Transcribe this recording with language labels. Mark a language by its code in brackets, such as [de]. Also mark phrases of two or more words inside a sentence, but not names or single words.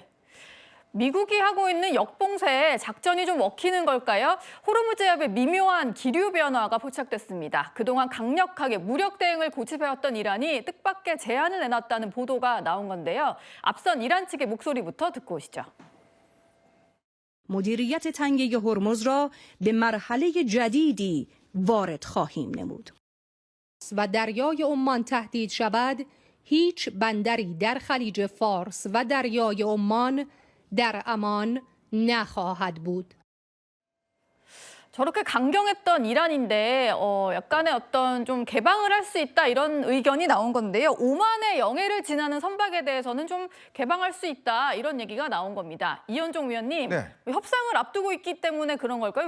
[ko] 미국이 하고 있는 역봉쇄 작전이 좀 먹히는 걸까요? 호르무즈 해협의 미묘한 기류 변화가 포착됐습니다. 그동안 강력하게 무력 대응을 고집해왔던 이란이 뜻밖의 제안을 내놨다는 보도가 나온 건데요. 앞선 이란 측의 목소리부터 듣고 오시죠. [fa] مدیریت تنگه هرمز را به مرحله جدیدی وارد خواهیم نمود و دریای عمان تهدید شود هیچ بندری در خلیج فارس و دریای عمان در امان نخواهد بود. [ko] 저렇게 강경했던 이란인데 약간의 어떤 좀 개방을 할 수 있다 이런 의견이 나온 건데요. 오만의 영해를 지나는 선박에 대해서는 좀 개방할 수 있다 이런 얘기가 나온 겁니다. 이현종 위원님, 네. 협상을 앞두고 있기 때문에 그런 걸까요?